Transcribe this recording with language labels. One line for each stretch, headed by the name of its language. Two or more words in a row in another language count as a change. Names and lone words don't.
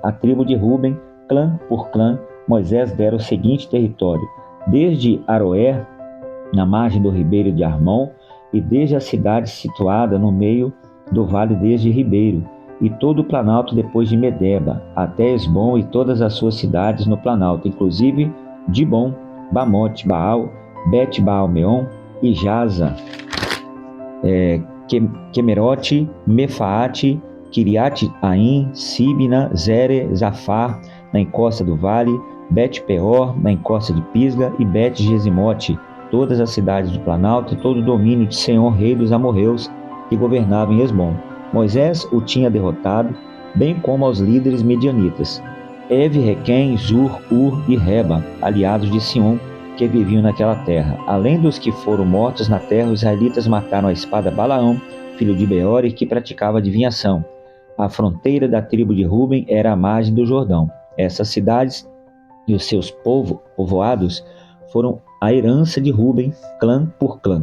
Portuguese: A tribo de Ruben, clã por clã, Moisés dera o seguinte território: desde Aroer, na margem do ribeiro de Armon, e desde a cidade situada no meio do vale desde Ribeiro, e todo o planalto depois de Medeba, até Esbom e todas as suas cidades no planalto, inclusive Dibon, Bamote, Baal, Bet-Baal-Meon e Jaza, Kemerote, Mefaate, Kiriat-Aim, Sibna, Zere, Zafar, na encosta do vale, Bet-Peor, na encosta de Pisga, e Bet-Gesimote, todas as cidades do planalto e todo o domínio de Senhor, rei dos amorreus, que governava em Esbom. Moisés o tinha derrotado, bem como aos líderes medianitas, Eve, Requém, Zur, Ur e Reba, aliados de Sion, que viviam naquela terra. Além dos que foram mortos na terra, os israelitas mataram a espada Balaão, filho de Beori, que praticava adivinhação. A fronteira da tribo de Ruben era a margem do Jordão. Essas cidades e os seus povoados foram a herança de Ruben, clã por clã.